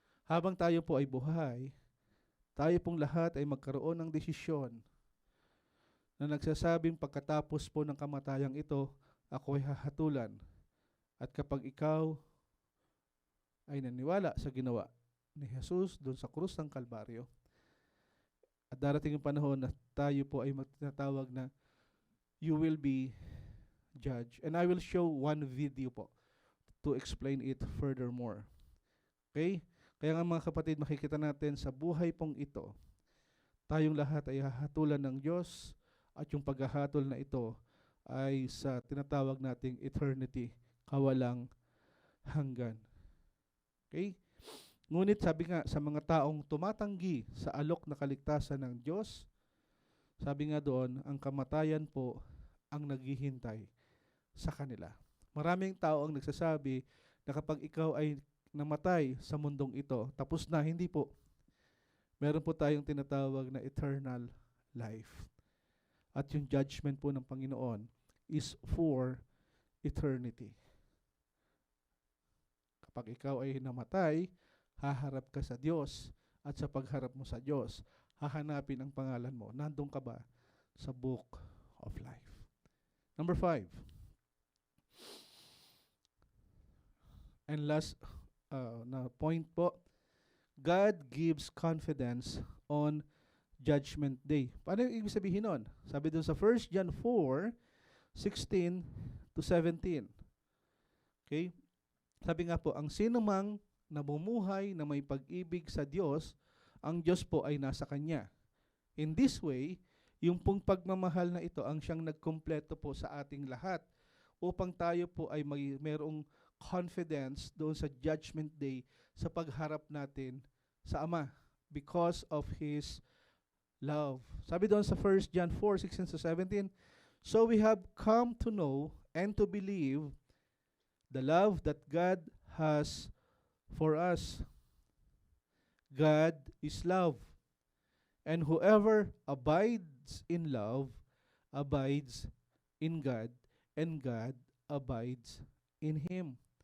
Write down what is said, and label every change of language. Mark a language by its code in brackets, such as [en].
[tl] Habang tayo po ay buhay, tayo pong lahat ay magkaroon ng desisyon na nagsasabing pagkatapos po ng kamatayang ito, ako ay hahatulan. At kapag ikaw ay naniwala sa ginawa ni Jesus doon sa krus ng Kalbaryo, at darating yung panahon na tayo po ay magtinatawag na [en] you will be judged. And I will show one video po to explain it furthermore. Okay? [tl] Kaya nga mga kapatid, makikita natin sa buhay pong ito, tayong lahat ay hahatulan ng Diyos at yung paghahatol na ito ay sa tinatawag nating eternity, kawalang hanggan. Okay? Ngunit sabi nga sa mga taong tumatanggi sa alok na kaligtasan ng Diyos, sabi nga doon, ang kamatayan po ang naghihintay sa kanila. Maraming tao ang nagsasabi na kapag ikaw ay namatay sa mundong ito, tapos na, hindi po. Meron po tayong tinatawag na eternal life. At yung judgment po ng Panginoon is for eternity. Kapag ikaw ay namatay, haharap ka sa Diyos, at sa pagharap mo sa Diyos, hahanapin ang pangalan mo. Nandun ka ba sa book of life? Number 5. [en] And last na point po, God gives confidence on Judgment Day. [tl] Paano yung ibig sabihin nun? Sabi dun sa 1 John 4:16 to 17. Okay? Sabi nga po, ang sinumang namumuhay na may pag-ibig sa Diyos, ang Diyos po ay nasa Kanya. [en] In this way, [tl] yung pong pagmamahal na ito ang siyang nagkumpleto po sa ating lahat upang tayo po ay mayroong confidence doon sa Judgment Day sa pagharap natin sa Ama [en] because of His love. [tl] Sabi doon sa [en] 1 John 4:16 to 17, so we have come to know and to believe the love that God has for us. God is love, and whoever abides in love abides in God, and God abides in him.